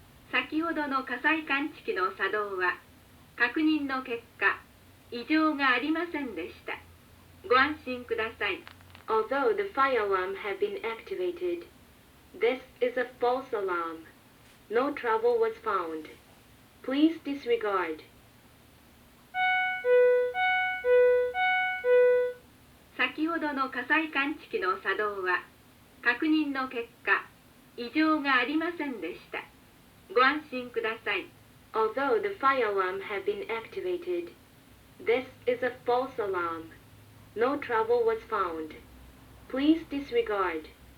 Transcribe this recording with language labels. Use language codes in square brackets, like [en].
[ja] 先ほどの火災感知器の作動は、確認の結果、異常がありませんでした。ご安心ください。 [en] Although the fire alarm had been activated, this is a false alarm. No trouble was found. Please disregard. [ja] 先ほどの火災感知器の作動は、確認の結果、異常がありませんでした。ご安心ください。 [en] Although the fire alarm had been activated, this is a false alarm. No trouble was found. Please disregard.